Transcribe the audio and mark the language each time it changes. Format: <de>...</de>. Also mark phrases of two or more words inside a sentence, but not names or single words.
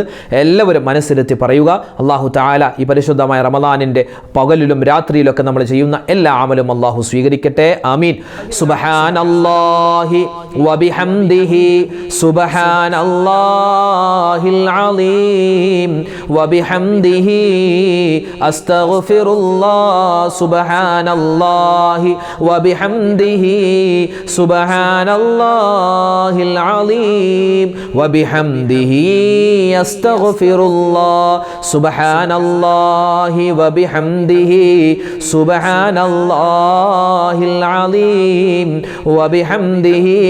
<ml>എല്ലാവരും മനസ്സിലെത്തി പറയുക. അള്ളാഹു തആല ഈ പരിശുദ്ധമായ റമളാനിൻ്റെ പകലിലും രാത്രിയിലൊക്കെ നമ്മൾ ചെയ്യുന്ന എല്ലാ അമലും അള്ളാഹു സ്വീകരിക്കട്ടെ. ആമീൻ.</ml> <ar>سبحان الله وبحمده سبحان الله العليم وبحمده أستغفر الله سبحان الله وبحمده سبحان الله العظيم وبحمده أستغفر الله سبحان الله وبحمده سبحان الله العظيم وبحمده</ar>